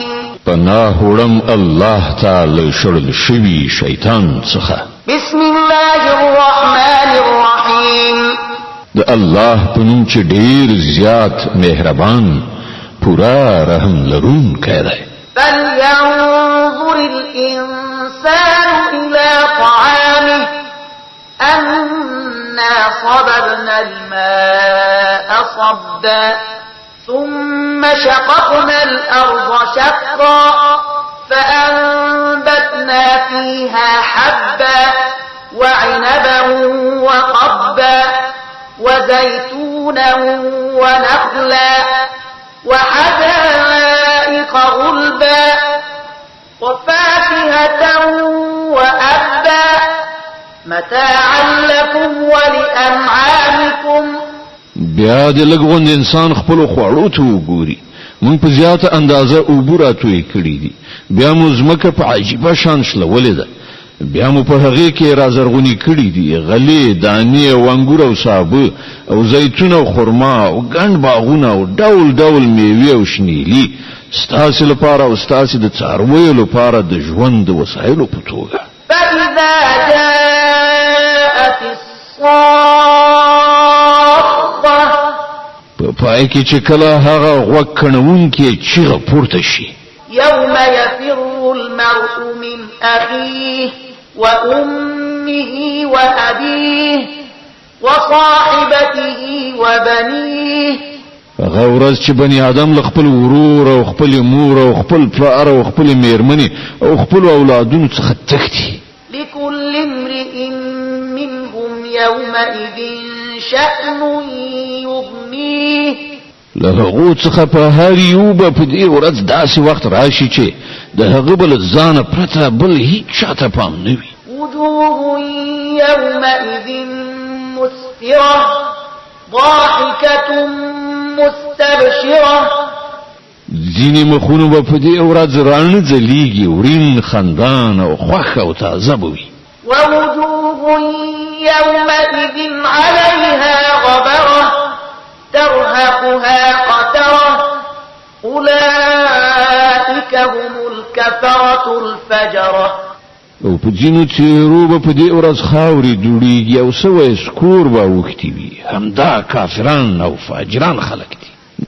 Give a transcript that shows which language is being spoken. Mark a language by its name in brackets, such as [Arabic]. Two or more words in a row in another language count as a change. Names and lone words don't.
[Pashto] پناه وړم الله تعالی شړل شوی شیطان څخه. [Arabic] بسم الله الرحمن الرحيم. [Pashto] د الله په نوم چې ډیر زیات مهربان پورا رحم لرونکی دی. [Arabic] فلينظر الإنسان إلى طعامه أنا صببنا الماء صبا ثم شققنا الأرض شقا فأنبتنا فيها حبا وعنبا وقبا وزيتونا ونخلا وحدائق غلبا وفاكهة وأبا متاعا لكم ولأنعامكم. [Pashto] بیا د لګوند انسان خپل خوړو ته وګوري مونږ په زیاته اندازه اوبراتوي کړی دي بیا مو زمکه په عجیبه شان شلولې ده بیا مو په هغه کې رازرغونی کړی دي غلې دانې او انګور او سابه او زیتون او خرما او ګڼ باغونه او ډول ډول میوه او شنیلی ستاسو لپاره او ستاسو د څارویو لپاره د ژوند وسایلو په توګه. [Arabic] فإذا جاءت الصاخة. [Pashto] په پای کې چې کله هغه غوږ کڼون کې چیغه پورته شي. [Arabic] يوم يفر المرء من أخيه وأمه وأبيه وصاحبته وبنيه. [Pashto] هغه ورځ چې بني آدم له خپل ورور او خپل مور او خپل پلار او خپل میرمنې او خپل اولادونو څخه تښتي. [Arabic] لكل امرئ منهم يومئذ شأن يغنيه. [Pashto] له هغه څخه په هر یو په دې ورځ داسې وخت راشي چې د هغه بل ځان پرته بل هیڅ چاته پام نه وي. [Arabic] وجوه يومئذ مسفرة ضاحكة مستبشرة. [Pashto] ځینې مخونه به په دې ورځ رانه ځلیږي، ورین خندان او خوښ او تازه به وي. [Arabic] ووجوه يومئذ عليها غبرة ترهقها قترة أولئك هم الكفرة الفجرة. [Pashto] او په ځینو څېرو به په دې ورځ خاورې دوړېږي او سوی سکور به اوښتي وي. همدا کافران او فاجران خلک دي.